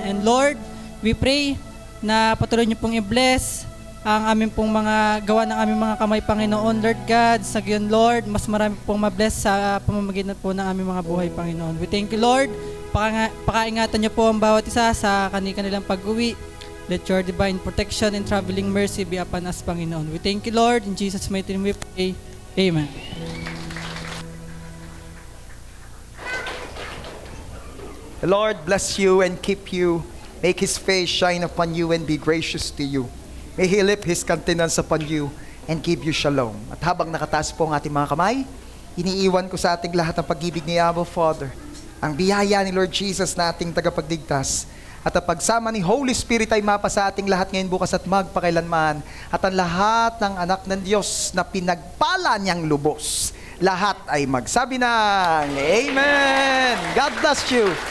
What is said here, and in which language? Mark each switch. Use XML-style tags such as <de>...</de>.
<en>And Lord, we pray</en> <tl>na patuloy niyo pong i-bless ang aming pong mga gawa ng aming mga kamay, Panginoon, Lord God. Sa gayon, Lord, mas marami pong mabless sa pamamagitan po ng aming mga buhay, Panginoon.</tl> <en>We thank you, Lord.</en> <tl>Pakaingatan niyo po ang bawat isa sa kanilang pag-uwi.</tl> <en>Let your divine protection and traveling mercy be upon us, Panginoon. We thank you, Lord. In Jesus' mighty name we pray. Amen. The Lord bless you and keep you. Make His face shine upon you and be gracious to you. May He lift His countenance upon you and give you shalom.</en> <tl>At habang nakataas po ang ating mga kamay, iniiwan ko sa ating lahat ang pag-ibig ni Abba Father, ang biyaya ni Lord Jesus na ating tagapagligtas, at ang pagsama ni Holy Spirit ay mapa sa ating lahat ngayon, bukas at magpakailanman, at ang lahat ng anak ng Diyos na pinagpala niyang lubos, lahat ay magsabi ng Amen!</tl> <en>God bless you!</en>